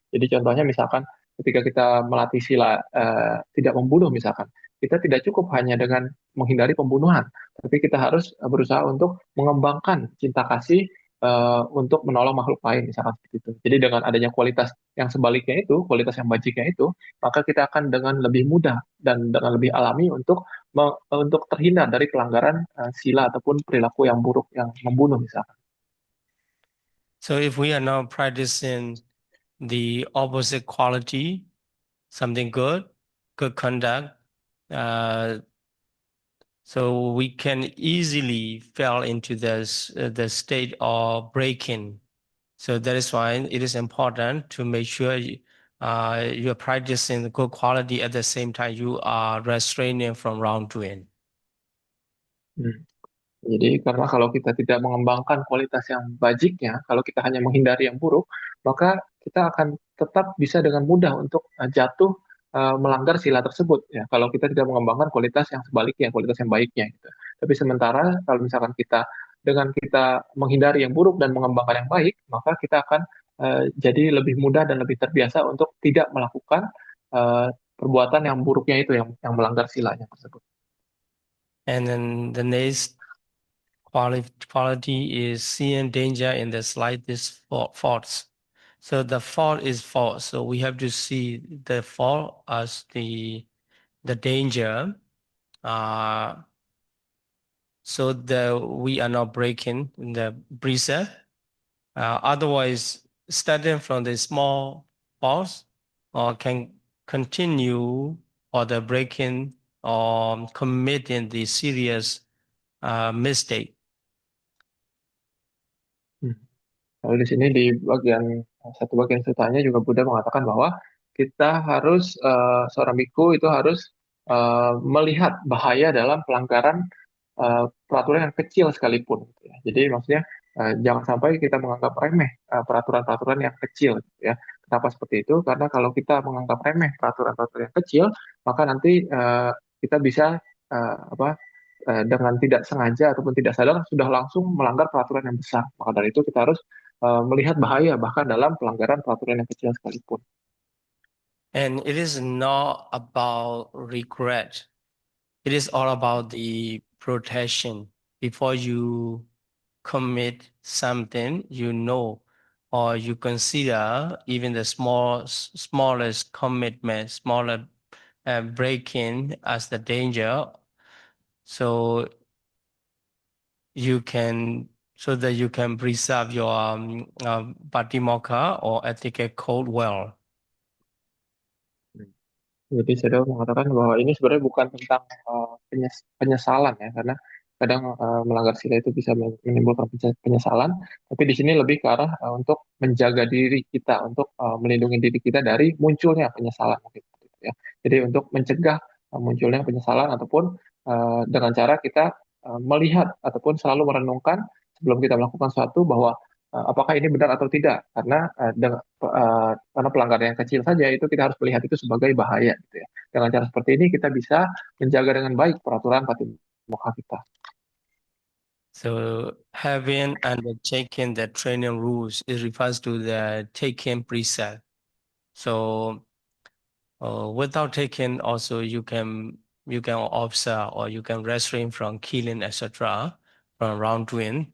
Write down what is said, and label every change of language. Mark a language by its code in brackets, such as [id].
[id] Jadi contohnya misalkan ketika kita melatih sila tidak membunuh misalkan, kita tidak cukup hanya dengan menghindari pembunuhan, tapi kita harus berusaha untuk mengembangkan cinta kasih untuk menolong makhluk lain misalkan seperti itu. Jadi dengan adanya kualitas yang sebaliknya itu, kualitas yang bajiknya itu, maka kita akan dengan lebih mudah dan dengan lebih alami untuk terhindar dari pelanggaran sila ataupun perilaku yang buruk yang membunuh misalkan. [en] So if we are now practicing the opposite quality, something good conduct, so we can easily fall into the state of breaking. So that is why it is important to make sure you are practicing the good quality at the same time you are restraining from wrongdoing. Hmm. [id] Jadi karena kalau kita tidak mengembangkan kualitas yang bajiknya, kalau kita hanya menghindari yang buruk, maka kita akan tetap bisa dengan mudah untuk jatuh melanggar sila tersebut ya. Kalau kita tidak mengembangkan kualitas yang sebaliknya, kualitas yang baiknya gitu. Tapi sementara kalau misalkan kita dengan kita menghindari yang buruk dan mengembangkan yang baik, maka kita akan jadi lebih mudah dan lebih terbiasa untuk tidak melakukan perbuatan yang buruknya itu yang melanggar silanya tersebut. [en] And then the next quality is seeing danger in the slightest faults. So the fault is fault. So we have to see the fault as the danger, so that we are not breaking the precept. Otherwise, starting from the small faults or can continue or the breaking or committing the serious mistake. Hmm. [id] Lalu di sini di bagian satu bagian ceritanya juga Buddha mengatakan bahwa kita harus seorang biku itu harus melihat bahaya dalam pelanggaran peraturan yang kecil sekalipun. Gitu ya. Jadi maksudnya jangan sampai kita menganggap remeh peraturan-peraturan yang kecil. Gitu ya. Kenapa seperti itu? Karena kalau kita menganggap remeh peraturan-peraturan yang kecil, maka nanti kita bisa apa dengan tidak sengaja ataupun tidak sadar sudah langsung melanggar peraturan yang besar. Maka dari itu kita harus melihat bahaya bahkan dalam pelanggaran peraturan yang kecil sekalipun. [en] And it is not about regret. It is all about the protection. Before you commit something, you know, or you consider even the smallest commitment, smaller break-in as the danger. So you can, so that you can preserve your Patimokkha or ethical code well. [id] Jadi saya mengatakan bahwa ini sebenarnya bukan tentang penyesalan ya, karena kadang melanggar sila itu bisa menimbulkan penyesalan, tapi di sini lebih ke arah untuk menjaga diri kita, untuk melindungi diri kita dari munculnya penyesalan mungkin, gitu ya. Jadi untuk mencegah munculnya penyesalan ataupun dengan cara kita melihat ataupun selalu merenungkan sebelum kita melakukan sesuatu bahwa apakah ini benar atau tidak, karena karena pelanggaran yang kecil saja itu kita harus melihat itu sebagai bahaya gitu ya. Dengan cara seperti ini kita bisa menjaga dengan baik peraturan patimokkha kita. [en] So having undertaken the training rules, it refers to the taking precept. So without taking, also you can observe or you can refrain from killing, etc., from wrongdoing.